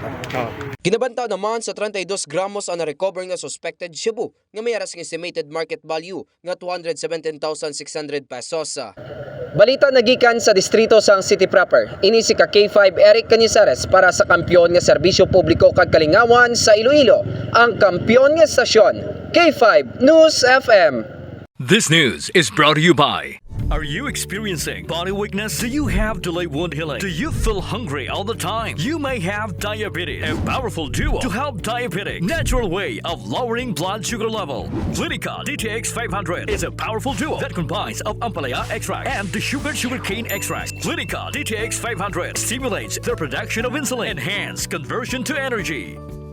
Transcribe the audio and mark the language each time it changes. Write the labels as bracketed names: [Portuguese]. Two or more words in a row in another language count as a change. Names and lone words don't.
[Hiligaynon] Ginabantaw naman sa 32 gramos ang na-recover nga suspected Shabu nga may aras ng [English] estimated market value [Hiligaynon] nga 217,600 pesos. Balita nagikan sa distrito sang City Proper. Ini si K5 Eric Canizares para sa kampiyon nga serbisyo publiko kag kalingawan sa Iloilo, ang kampiyon nga stasyon, K5 News FM. [English] This news is brought to you by... Are you experiencing body weakness? Do you have delayed wound healing? Do you feel hungry all the time? You may have diabetes. A powerful duo to help diabetic. Natural way of lowering blood sugar level. Clinica DTX 500 is a powerful duo that combines of ampalaya extract and the sugarcane extract. Clinica DTX 500 stimulates the production of insulin, enhance conversion to energy.